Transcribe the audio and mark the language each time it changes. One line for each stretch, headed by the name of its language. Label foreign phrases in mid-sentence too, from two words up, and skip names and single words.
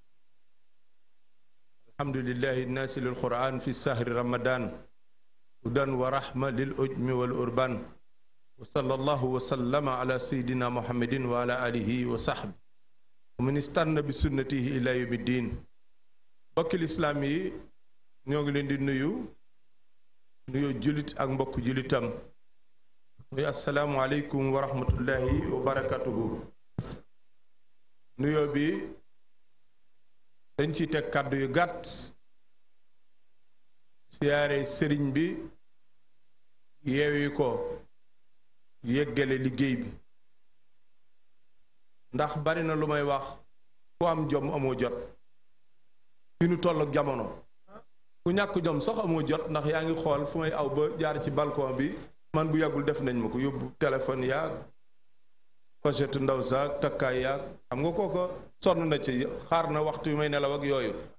Arabic: الحمد لله الناس للقرآن في الشهر رمضان هدى ورحمة للأجم والأربان وصلى الله وسلم على سيدنا محمد وعلى آله وصحبه ومن استنى بسنته إلى يوم الدين بك الإسلامي
Wolof: ñoo ngi leen di nuyu julit ak mbokk julitam muy
Arabic: السلام عليكم ورحمة الله وبركاته
Wolof: nuyoo bi dañ ci teg kàddu yu gàtt siyaare sëriñ bi yeewi ko yeggale liggéey bi ndax bari na lu may wax ku am jom amoo jot fi nu toll ak jamono ku ñàkk jom sax amoo jot ndax yaa ngi xool fu may aw ba jaar ci balcon bi man bu yàggul def nañ ma ko yóbbu téléphone yaag pochette ndaw saak takkaay yaag xam nga kooko sonn na ci xaar na waxtu yu may nelaw ak yooyu